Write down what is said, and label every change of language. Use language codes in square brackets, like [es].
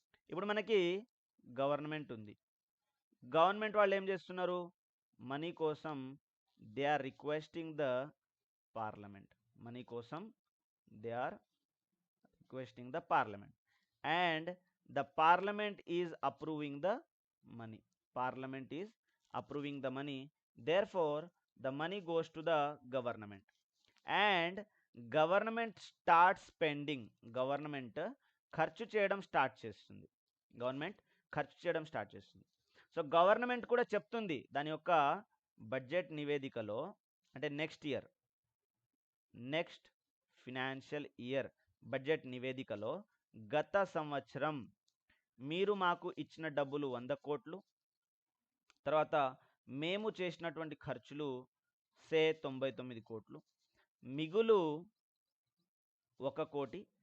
[te] ఇప్పుడు మనకి గవర్నమెంట్ ఉంది. గవర్నమెంట్ వాళ్ళు ఏం చేస్తున్నారు, మనీ కోసం [en] They are requesting the parliament. Money కోసం they are requesting the parliament and the parliament is approving the money. Parliament is approving the money. Therefore, the money goes to the government. And government starts spending. [te] Government ఖర్చు చేయడం start చేస్తుంది. Government ఖర్చు చేయడం start చేస్తుంది. So government కూడా చెప్తుంది దాని యొక్క బడ్జెట్ నివేదికలో, అంటే నెక్స్ట్ ఫినాన్షియల్ ఇయర్ బడ్జెట్ నివేదికలో గత సంవత్సరం మీరు మాకు ఇచ్చిన డబ్బులు 100 కోట్లు, తర్వాత మేము చేసినటువంటి ఖర్చులు సే 99 కోట్లు, మిగులు 1 కోటి.